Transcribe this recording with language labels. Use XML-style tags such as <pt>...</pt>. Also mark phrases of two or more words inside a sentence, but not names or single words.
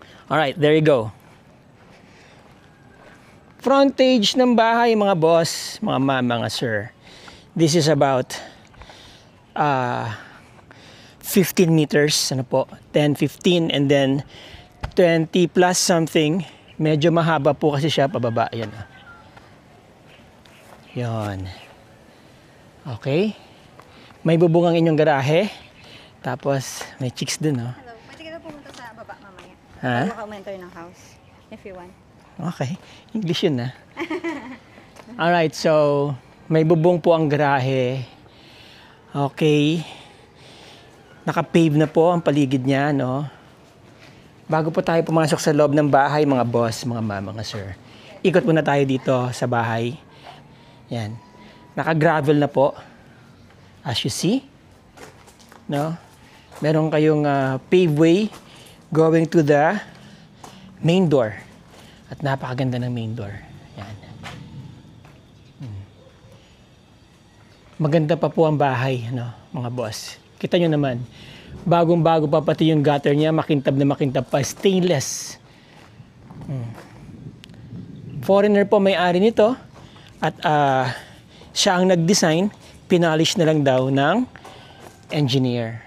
<en>Alright, there you go.</en> <tl>Frontage ng bahay, mga boss, mga ma'am, mga sir.</tl> <en>This is about 15 meters,</en> <tl>ano po, 10, 15,</tl> <en>and then 20 plus something.</en> <tl>Medyo mahaba po kasi siya pababa. Ayan. Yan. Okay. May bubong ang inyong garahe. Tapos, may chicks dun, no? Hello. Pwede ka na pumunta sa baba mamaya. Ha? Baka ma-enter ng house.</tl> <en>If you want.</en> <tl>Okay. English yun, na. Alright, so, may bubong po ang garahe. Okay. Naka-pave na po ang paligid niya, no? Bago po tayo pumasok sa loob ng bahay, mga boss, mga ma'am, mga sir. Ikot muna tayo dito sa bahay. Yan. Naka-gravel na po.</tl> <en>As you see.</en> <tl>No? Meron kayong</tl> <en>pave way going to the main door.</en> <tl>At napakaganda ng</tl> <en>main door.</en> <tl>Yan. Maganda pa po ang bahay, no, mga boss. Kita nyo naman. Bagong-bago pa pati yung gutter niya, makintab na makintab pa, stainless. Foreigner po may-ari nito at siya ang nag-design, pinalish na lang daw ng engineer.</tl>